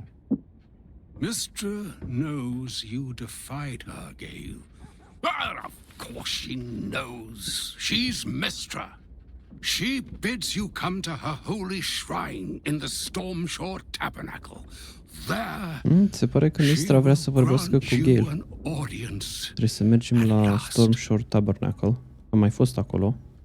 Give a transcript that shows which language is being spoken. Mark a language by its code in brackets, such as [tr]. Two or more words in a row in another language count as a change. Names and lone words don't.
[en] Mr. knows you defied her, Gale. Of course she knows. She's Mistra. She bids you come to her holy shrine in the Stormshore Tabernacle. There, [ro] se pare că Mistra vrea să vorbească cu Gale. Trebuie să mergem la Stormshore Tabernacle. Am mai fost acolo.